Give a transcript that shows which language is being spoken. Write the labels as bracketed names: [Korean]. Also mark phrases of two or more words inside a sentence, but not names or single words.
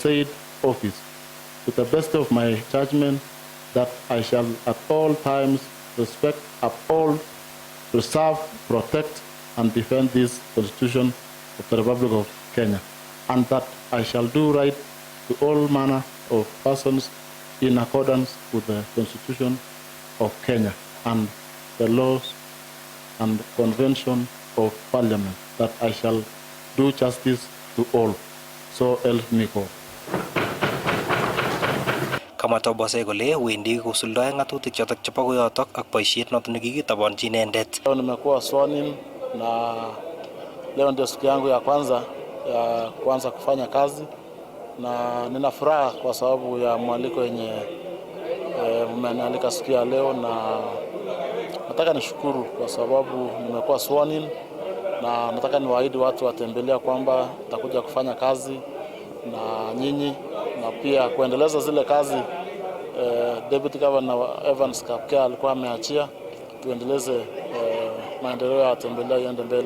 [English] said office to the best of my judgment, that I shall at all times respect, uphold, preserve, protect, and defend this Constitution of the Republic of Kenya, and that I shall do right to all manner of persons in accordance with the Constitution of Kenya and the laws and convention of Parliament, that I shall do justice to all. So help me God. [Kalenjin] Kamwa Tabosei kole wendi kosuldoe ng'atutik chotok chebo koyotok ak boisiet notok nekikitobonchi inendet. [Swahili] Leo nimekuwa [English] sworn in [Swahili] na leo ndio siku yangu ya kwanza kuanza kufanya kazi, na nina furaha kwa sababu ya mwaliko yenye mmenialika siku ya leo, na nataka nishukuru kwa sababu nimekuwa [English] sworn in, [Swahili] na nataka niwaahidi watu wa Tembelea kwamba nitakuja kufanya kazi na nyinyi na pia kuendeleza zile kazi [English] Deputy Governor [Swahili] Evans Kapkea alikuwa ameachia, tuendeleze maendeleo ya Tembelea iende mbele.